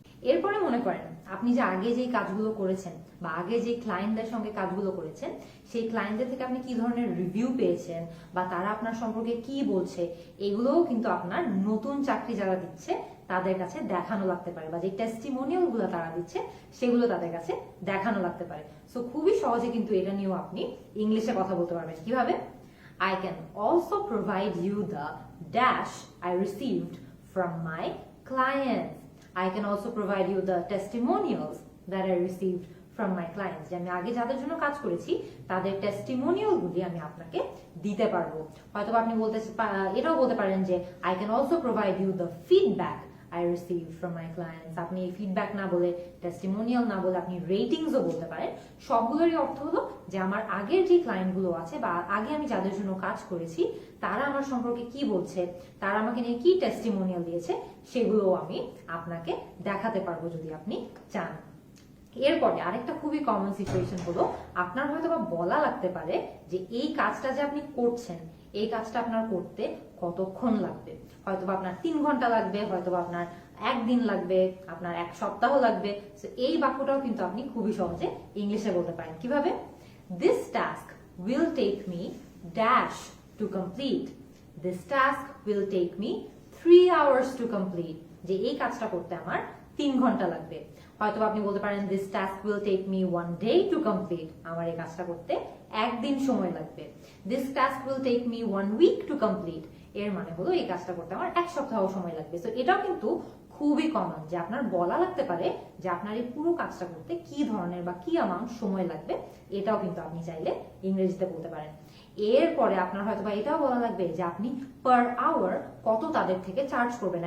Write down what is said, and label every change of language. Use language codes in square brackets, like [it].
[bn] এরপরে মনে করেন আপনি যে আগে যে কাজগুলো করেছেন বা আগে যে ক্লায়েন্টদের সঙ্গে কাজগুলো করেছেন, সেই ক্লায়েন্টদের থেকে আপনি কি ধরনের রিভিউ পেয়েছেন বা তারা আপনার সম্পর্কে কি বলছে, এগুলোও কিন্তু আপনার নতুন চাকরি যারা দিচ্ছে তাদের কাছে দেখানো লাগতে পারে, বা যে টেস্টিমোনিয়াল গুলো তারা দিচ্ছে সেগুলো তাদের কাছে দেখানো লাগতে পারে। সো খুবই সহজে কিন্তু এটা নিয়েও আপনি ইংলিশে কথা বলতে পারবেন। কিভাবে? [en] I can also provide you the dash I received from my clients. I can also provide you the testimonials that I received from my clients. [bn] যে আমি আগে যাদের জন্য কাজ করেছি তাদের টেস্টিমোনিয়াল গুলি আমি আপনাকে দিতে পারবো। হয়তো আপনি এটাও বলতে পারেন যে [en] I can also provide you the feedback I received from my clients. [bn] আপনি এই ফিডব্যাক না বলে, টেস্টিমোনিয়াল না বলে আপনি রেটিংসও বলতে পারেন। সবগুলোরই অর্থ হলো যে আমার আগের যে ক্লায়েন্ট গুলো আছে বা আগে আমি যাদের জন্য কাজ করেছি তারা আমার সম্পর্কে কি বলছে, তারা আমাকে নিয়ে কি টেস্টিমোনিয়াল দিয়েছে, সেগুলো আমি আপনাকে দেখাতে পারবো যদি আপনি চান। এরপরে আরেকটা খুবই কমন সিচুয়েশন হলো, আপনার হয়তো বা বলা লাগতে পারে যে এই কাজটা যে আপনি করছেন, এই কাজটা আপনার করতে কতক্ষণ লাগবে। হয়তোবা আপনার 3 ঘন্টা লাগবে, হয়তোবা আপনার 1 দিন লাগবে, আপনার 1 সপ্তাহ লাগবে। সো এই বাক্যটাও কিন্তু আপনি খুবই সহজে ইংলিশে বলতে পারেন। কিভাবে? [en] This task will take me dash to complete. This task will take me 3 hours to complete. [bn] যে এই কাজটা করতে আমার 3 ঘন্টা লাগবে। হয়তো আপনি বলতে পারেন [en] this task will take me 1 day to complete. [bn] আমার এই কাজটা করতে 1 দিন সময় লাগবে। [en] This task will take me 1 week to complete. [bn] এর মানে হলো এই কাজটা করতে আমার 1 সপ্তাহ সময় লাগবে। তো এটাও কিন্তু খুবই কমন যে আপনার বলা লাগতে পারে যে আপনার এই পুরো কাজটা করতে কি ধরনের বা কি অ্যামাউন্ট সময় লাগবে। এটাও কিন্তু আপনি চাইলে ইংরেজিতে বলতে পারেন। এরপরে আপনার হয়তো বা এটাও বলা লাগবে যে আপনি পার আওয়ার কত তাদের থেকে চার্জ করবেন।